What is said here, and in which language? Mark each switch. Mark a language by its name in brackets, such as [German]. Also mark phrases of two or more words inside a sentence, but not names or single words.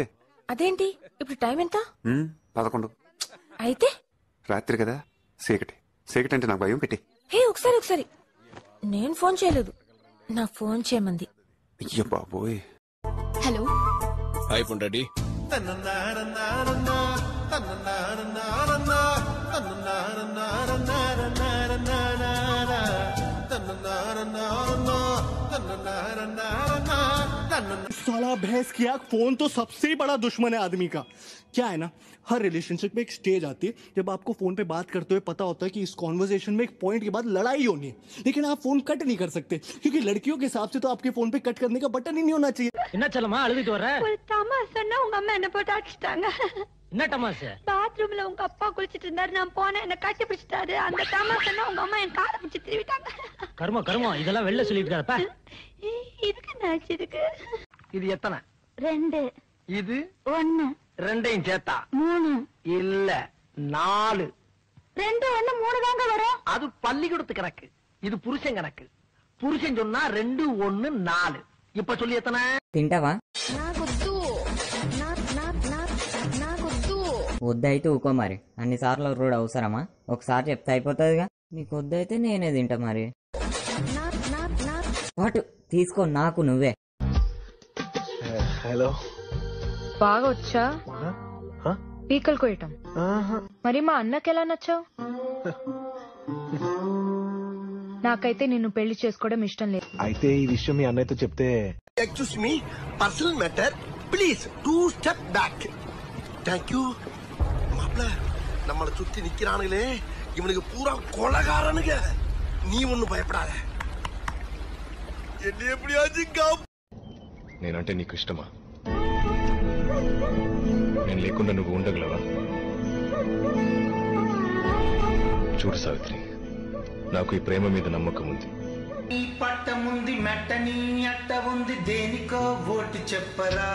[Telugu] అదేంటి, ఇప్పుడు టైం ఎంత? 11. అయితే రాత్రి కదా, చీకటి అంటే నాకు భయం. పెట్టి హే, ఒకసారి నేను ఫోన్ చేయలేదు, నా ఫోన్ చేయమంది. అయ్యో బాబోయ్. హలో, హాయ్ పొండడి. [Hindi] साला भैंस की आंख, फोन तो सबसे बड़ा दुश्मन है आदमी का. क्या है ना, हर रिलेशनशिप में एक स्टेज आती है जब आपको फोन पे बात करते हुए पता होता है कि इस कॉन्वर्सेशन में एक पॉइंट के बाद लड़ाई होनी है, लेकिन आप [English] phone cut [Hindi] नहीं कर सकते क्योंकि लड़कियों के हिसाब से तो आपके फोन पे कट करने का बटन ही नहीं होना चाहिए. [Tamil] உங்க அம்மா என்ன போட்டு அடிச்சிட்டாங்க. என்ன தமாஷை? பாத்ரூம்ல உங்க அப்பா குளிச்சிட்டு இருந்தாரு, நான் போனேன், என்ன கட்டி பிடிச்சிட்டாரு. அந்த தமாஷை உங்க அம்மா என் காலை பிடிச்சி திருவிட்டாங்க. கர்மம் இதெல்லாம் வெளில சொல்லிட்டு இருக்காப்பா. இதுக்கு நாச்சு இருக்கு. இது எத்தனை? 2. இது 1 2 சேர்த்தா 3 இல்ல 4 2 1 3 தாங்க வரும். அது பள்ளிக்கூடத்து கணக்கு, இது புருஷன் கணக்கு. புருஷன் சொன்னா 2 1 4. இப்ப சொல்லி எத்தனை? [Telugu] తింటావా? వద్దయితే ఊకో మరి. అన్నిసార్లు రోడ్ అవసరమా? ఒకసారి చెప్తే అయిపోతుందిగా. నీకు వద్దయితే నేనే తింటా మరి. వాటు తీసుకో, నాకు నువ్వే. హలో, బాగా వచ్చా పీకలు కోయటం? మరి మా అన్నకి ఎలా నచ్చావు? నాకైతే నిన్ను పెళ్లి చేసుకోవడం ఇష్టం లేదు. అయితే ఈ విషయం మీ అన్నయ్యతో చెప్తే? [English] Excuse me, personal matter, please 2 step back. [Tamil] தேங்க்யூ. மாப்ள, நம்மளை சுத்தி நிக்கிறானுங்களே, இவனுக்கு பூரா கொலகாரனுங்க. நீ ஒன்னும் பயப்படாத. என்ன எப்படியாச்சும் [Telugu] నేనంటే నీకు ఇష్టమా? నేను లేకుండా నువ్వు ఉండగలవా? చూడు సావిత్రి, నాకు ఈ ప్రేమ మీద నమ్మకం ఉంది. ఈ పట్టముంది మెట్టని అట్ట ఉంది, దేనికో ఓటు చెప్పరా.